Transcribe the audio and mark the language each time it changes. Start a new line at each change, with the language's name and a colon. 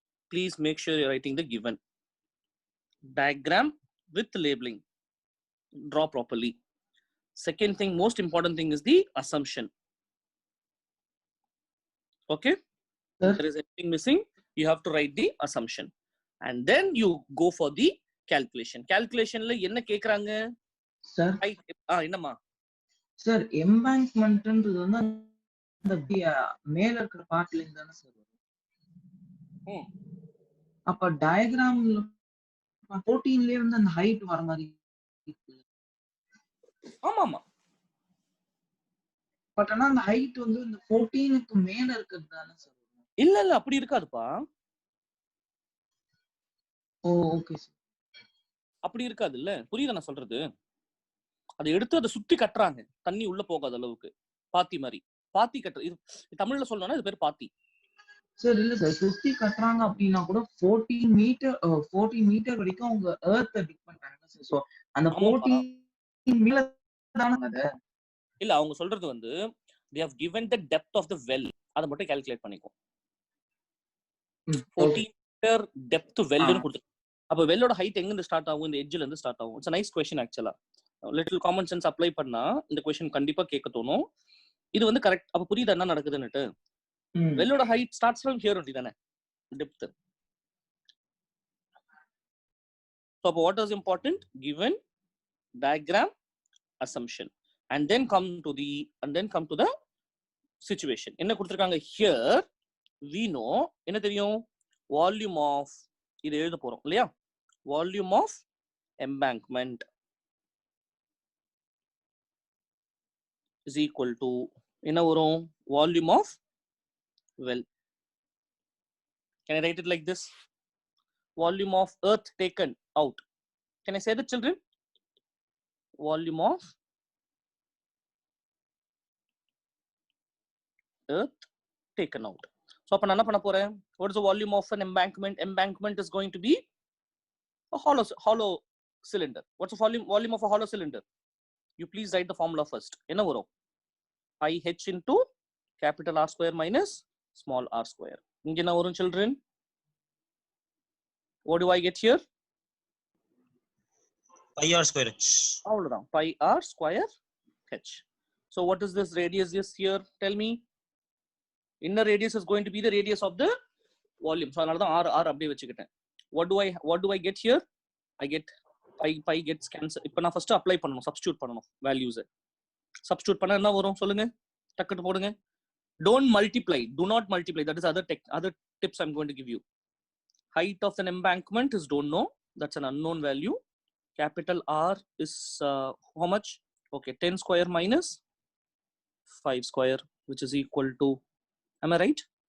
English: Please make sure you're writing the given. Diagram with labeling. Draw properly. Second thing, most important thing is the assumption. Okay? If there is anything missing, you have to write the assumption. And then you go for the calculation.
Tamil: Calculation la enna kekranga?
English: Sir.
Tamil: என்னமா? Sir, embankment ன்றது வந்து அந்த மேல இருக்கிற பார்ட்ல இருந்தானே sir வரும். அப்ப டயகிராம்ல 14லயே வந்து அந்த ஹைட் வர மாதிரி இருக்கு. ஆமா ஆமா. பட் ஆனா அந்த ஹைட் வந்து இந்த 14க்கு மேல இருக்குது தானே சார்? இல்ல இல்ல அப்படி இருக்காதுப்பா. ஓ ஓகே சார். அப்படி இருக்காது இல்ல, புரியுதா நான் சொல்றது? அதை எடுத்து அதை சுத்தி கட்டுறாங்க தண்ணி உள்ள போகாத அளவுக்கு, பாத்தி மாதிரி. பாத்தி கட்டுற இது தமிழ்ல சொல்லணும்னா இது பேர் பாத்தி. சார் இல்ல சார், சுத்தி கட்டுறாங்க அப்படின்னா கூட 14 மீட்டர் வரைக்கும் அவங்க எர்த் டிக் பண்றாங்க சார். சோ அந்த 14 மேல தான அது. இல்ல அவங்க சொல்றது வந்து
English: they have given the depth of the well,
Tamil: அதை மட்டும் கால்குலேட் பண்ணிக்கோ. 14 மீட்டர் டெப்த் வெல்னு கொடுத்து, அப்ப வெல்லோட ஹைட் எங்க இருந்து ஸ்டார்ட் ஆகும்? இந்த எட்ஜ்ல இருந்து ஸ்டார்ட் ஆகும். இட்ஸ்
English: a nice question
Tamil: ஆக்சுவலா. லிட்டில் காமன் சென்ஸ் அப்ளை பண்ணா இந்த क्वेश्चन கண்டிப்பா கேட்க தோணும். இது வந்து கரெக்ட். அப்ப புரியுது என்ன நடக்குதுன்னுட்டு. வெல்லோட height starts from here only தானே, depth.
English: So what is important? Given diagram assumption and then come to the situation.
Tamil: என்ன கொடுத்திருக்காங்க?
English: Here we know
Tamil: என்ன தெரியும்?
English: Volume of,
Tamil: இது எழுத போறோம் இல்லையா?
English: Volume of embankment is equal to
Tamil: என்ன வரும்?
English: Volume of well. Can I write it like this? Volume of earth taken out. Can I say that, children? Volume of earth taken out.
Tamil: So அப்ப நான் என்ன பண்ண போறேன்?
English: What is the volume of an embankment? Embankment is going to be a hollow cylinder. What's the volume of a hollow cylinder? You please write the formula first.
Tamil: என்ன வரும்?
English: I h into capital R square minus small r square.
Tamil: இங்க என்ன வரும் children?
English: What do I get here? Pi r square h.
Tamil: அவ்வளவுதான்.
English: Pi r square h. So what is this radius is here? Tell me. Inner radius is going to be the radius of the volume. So
Tamil: அதனால தான் r அப்படியே வச்சுக்கிட்டேன்.
English: What do I get here? I get pi gets cancel.
Tamil: இப்போ நான் first apply பண்ணனும், substitute பண்ணனும் values. Substitute பண்ணா என்ன வரும் சொல்லுங்க, டக்குன்னு போடுங்க.
English: Don't multiply, do not multiply. That is other tips I'm going to give you. Height of an embankment is don't know, that's an unknown value. Capital R is how much? Okay, 10 square minus 5 square, which is equal to, am I right?